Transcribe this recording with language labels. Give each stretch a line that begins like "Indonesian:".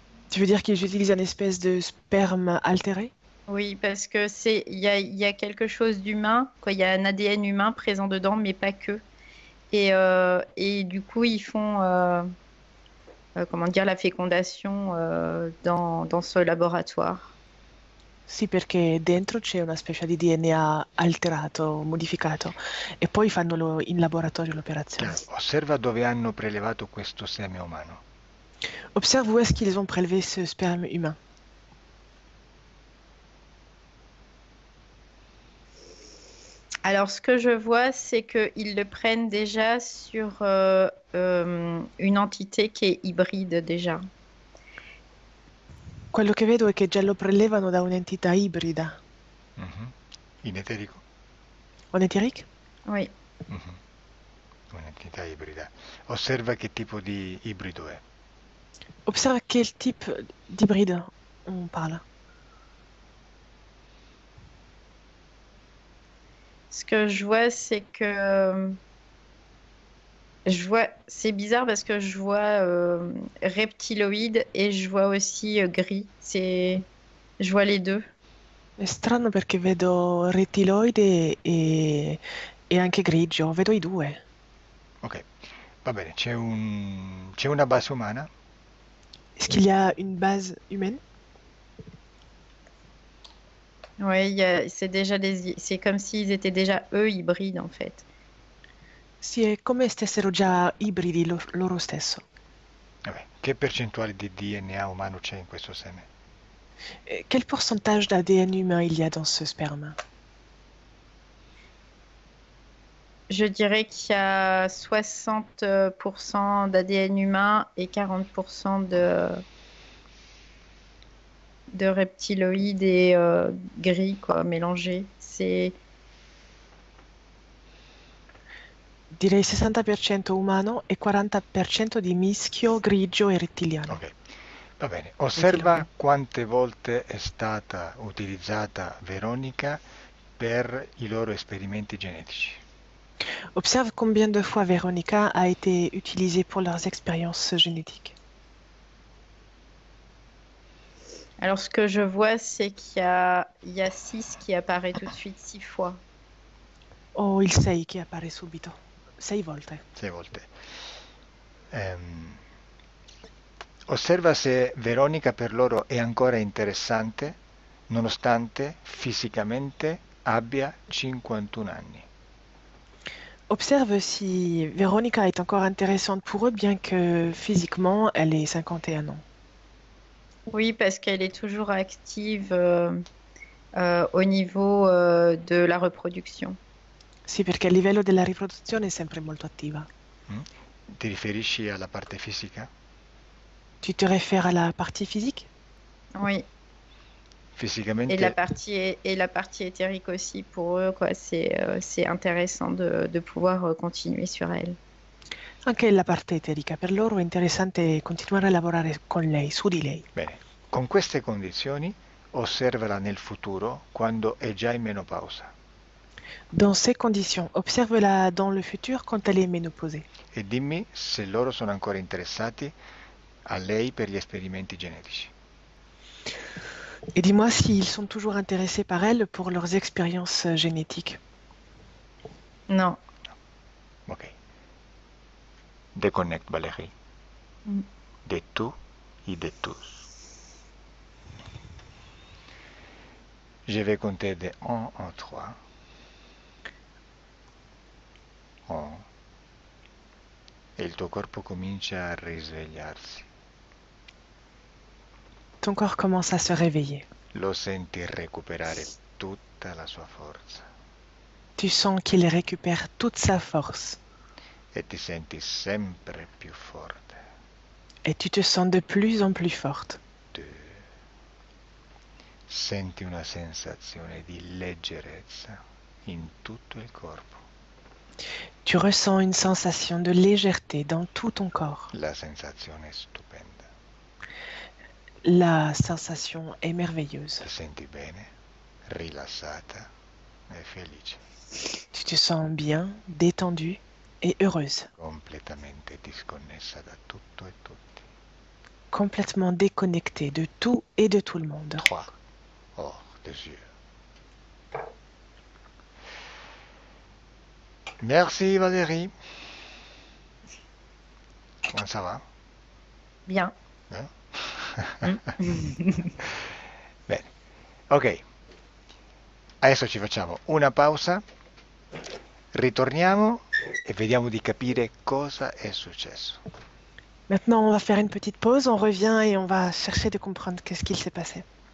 French: Tu veux dire qu'ils utilisent une espèce de sperme altéré? Oui, parce que il y a quelque chose d'humain, quoi. Il y a un ADN humain présent dedans, mais pas que. Et du coup, ils font, comment dire, la fécondation dans ce laboratoire.
Italian: Sì, perché dentro c'è una specie di DNA alterato, modificato, e poi fanno in laboratorio l'operazione. Chiaro. Osserva dove hanno prelevato questo seme umano.
French: Observe où est-ce qu'ils ont prélevé ce sperme humain. Alors, ce que je vois, c'est qu'ils le prennent déjà sur une entité qui est hybride déjà.
Italian: Quello che vedo è che già lo prelevano da un'entità ibrida. Mhm. In eterico?
French: On éthérique? Oui.
Italian: Mhm. Un'entità ibrida. Osserva che tipo di ibrido è.
French: Observe quel type d'hybride on parle. Ce que je vois, c'est que je vois, c'est bizarre parce que je vois reptiloïde et je vois aussi gris. Je vois les deux.
Italian: È strano perché vedo rettiloide e anche grigio, vedo i due. Ok, va bene, c'è una base umana?
French: Est-ce qu'il y a une base humaine? Oui, c'est déjà c'est comme s'ils étaient déjà eux hybrides en fait.
Italian: Sì, è come stessero già ibridi loro stesso. Vabbè, che percentuale di DNA umano c'è in questo seme?
French: Quel pourcentage d'ADN humain il y a dans ce sperme? Je dirais qu'il y a 60% d'ADN humain et 40% de reptiloïdes et gris, quoi, mélangés.
Italian: Direi 60% umano e 40% di mischio grigio e rettiliano. Ok, va bene. Osserva Rettiloide. quante volte è stata utilizzata Veronica per i loro esperimenti genetici.
French: Observe combien de fois Véronica a été utilisée pour leurs expériences génétiques. Alors, ce que je vois, c'est il y a 6 qui apparaît tout de suite 6 fois.
Italian: O il 6 che appare subito. 6 volte. 6 volte. Ehm, Osserva se Veronica per loro è ancora interessante, nonostante fisicamente abbia 51 anni.
French: Observe si Véronica est encore intéressante pour eux, bien que physiquement, elle ait 51 ans. Oui, parce qu'elle est toujours active au niveau de la reproduction.
Italian: Sì, perché a livello della riproduzione è sempre molto attiva. Mm? Ti riferisci alla parte fisica?
French: Tu te réfères à la partie physique? Oui.
Italian: Fisicamente,
French: Et la partie éthérique aussi pour eux, quoi. C'est intéressant de pouvoir continuer sur elle.
Italian: Anche la parte eterica. Per loro è interessante continuare a lavorare con lei, su di lei. bene, con queste condizioni osservala nel futuro quando è già in menopausa
French: Dans ces conditions, observe-la dans le futur quand elle est ménopausée.
Italian: e dimmi se loro sono ancora interessati a lei per gli esperimenti genetici.
French: Et dis-moi s'ils sont toujours intéressés par elle pour leurs expériences génétiques. Non. Ok. Déconnecte Valérie. Mm. De tout et de tous. Je vais compter de 1 en 3. 1.
Italian: E il tuo corpo comincia a risvegliarsi.
French: Ton corps commence à se réveiller.
Italian: Lo senti recuperare tutta la sua forza
French: Tu sens qu'il récupère toute sa force
Italian: e ti senti sempre più forte.
French: et tu te sens de plus en plus forte.
Italian: Tu senti una sensazione di leggerezza in tutto il corpo.
French: Tu ressens une sensation de légèreté dans tout ton corps.
Italian: La sensazione è stupenda.
French: La sensation est merveilleuse.
Italian: Ti senti bene, rilassata e felice,
French: Tu te sens bien, détendue et heureuse,
Italian: completamente disconnessa da tutto e tutti.
French: complètement déconnectée de tout et de tout le monde. 3 hors des yeux. Merci Valérie. Comment ça va? Bien.
Italian: Bene, ok. Adesso ci facciamo una pausa, ritorniamo e vediamo di capire cosa è successo.
French: Maintenant, on va faire une petite pause, on revient et on va chercher de comprendre qu'est-ce qu'il s'est passé.